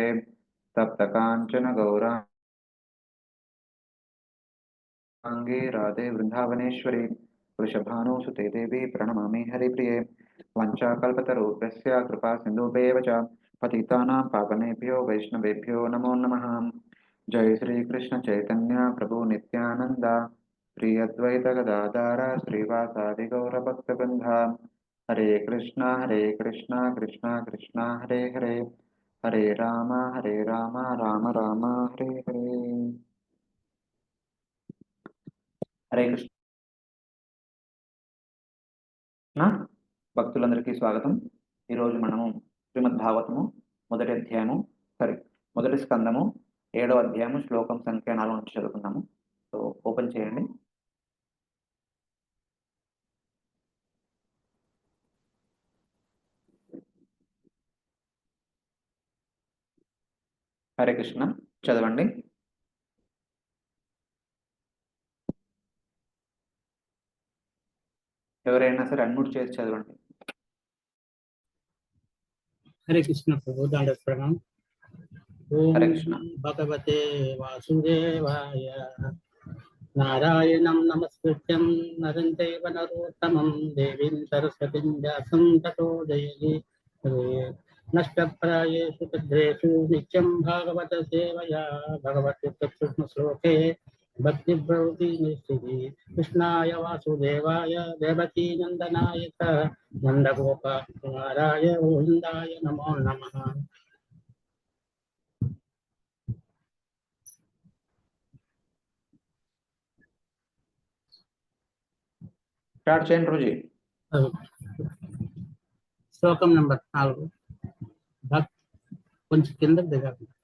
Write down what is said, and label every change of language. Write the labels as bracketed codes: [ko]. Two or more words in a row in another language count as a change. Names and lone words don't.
[sa] तप्तकाञ्चन गौराङ्गे राधे वृन्दावनेश्वरी वृषभानुसुते देवी प्रणमामि हरिप्रिये। वञ्चाकल्पतरुभ्यश्च कृपा सिन्धुभ्येव च पतितानां पावनेभ्यो वैष्णवेभ्यो नमो नमः। जय श्रीकृष्ण चैतन्य प्रभु नित्यानन्द श्री अद्वैत गदाधर श्रीवासादि गौरभक्तवृन्द। हरे कृष्णा कृष्णा कृष्णा हरे हरे हरे राम राम राम हरे हरे। [te] హరే కృష్ణ భక్తులందరికీ స్వాగతం. ఈరోజు మనము శ్రీమద్ భాగవతము మొదటి అధ్యాయము మొదటి స్కందము 7వ అధ్యాయము శ్లోకం సంఖ్య 4 నుంచి చదువుకున్నాము. సో ఓపెన్ చేయండి. హరే కృష్ణ చదవండి. ఎవరైనా సరే అన్మ్యూట్ చేసి చదవండి. [sa] हरे कृष्ण प्रभु दांड प्रणाम। ओम भगवते वासुदेवाय। नारायणं नमस्कृत्यं नरं चैव नरोत्तमं देवीं सरस्वतीं व्यासं ततो जयति। नष्टप्रायेषु तद्रेषु नित्यं भागवत सेवया भगवत्युत्तमश्लोके भक्तिभ्रवति निश्चिति। कृष्णाय वासुदेवाय देवकी नंदनाय च नंदगोपाय गोविन्दाय नमो नमः। [te] స్టార్ట్ చేయండి రోజీ. శ్లోకం నంబర్ 4. కొంచెం కింద దిగాలి.